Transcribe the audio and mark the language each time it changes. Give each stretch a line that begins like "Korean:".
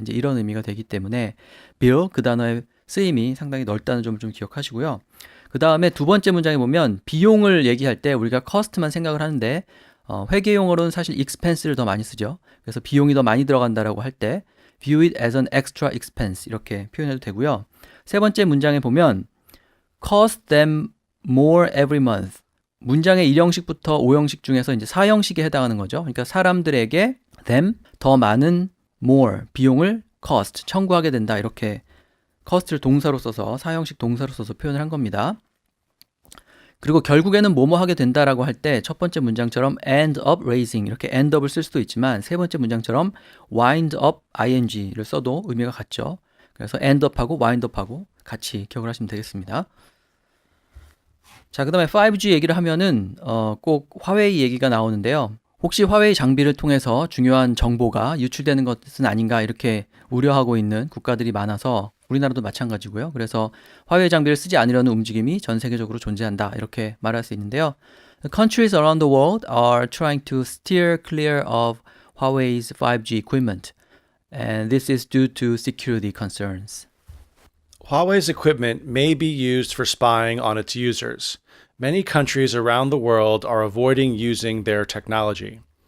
Korean: 이제 이런 의미가 되기 때문에 bill 그 단어의 쓰임이 상당히 넓다는 점을 좀 기억하시고요. 그 다음에 두 번째 문장에 보면 비용을 얘기할 때 우리가 cost만 생각을 하는데 회계 용어로는 사실 expense를 더 많이 쓰죠. 그래서 비용이 더 많이 들어간다라고 할 때
English: view it as an extra expense
Korean: 이렇게 표현해도 되고요. 세 번째 문장에 보면
English: cost them more every month.
Korean: 문장의 1형식부터 5형식 중에서 이제 4형식에 해당하는 거죠. 그러니까 사람들에게 them 더 많은 more 비용을 cost 청구하게 된다. 이렇게 cost를 동사로 써서 4형식 동사로 써서 표현을 한 겁니다. 그리고 결국에는 뭐뭐 하게 된다라고 할 때 첫 번째 문장처럼
English: end up raising
Korean: 이렇게 end up을 쓸 수도 있지만 세 번째 문장처럼
English: wind up ing
Korean: 를 써도 의미가 같죠. 그래서 end up하고 wind up하고 같이 기억을 하시면 되겠습니다. 자, 그 다음에 5G 얘기를 하면은 꼭 화웨이 얘기가 나오는데요. 혹시 화웨이 장비를 통해서 중요한 정보가 유출되는 것은 아닌가 이렇게 우려하고 있는 국가들이 많아서 우리나라도 마찬가지고요. 그래서 화웨이 장비를 쓰지 않으려는 움직임이 전 세계적으로 존재한다 이렇게 말할 수 있는데요.
English: Countries around the world are trying to steer clear of Huawei's 5G equipment, and this is due to security concerns. Huawei's equipment may be used for spying on its users. Many countries around the world are avoiding using their technology.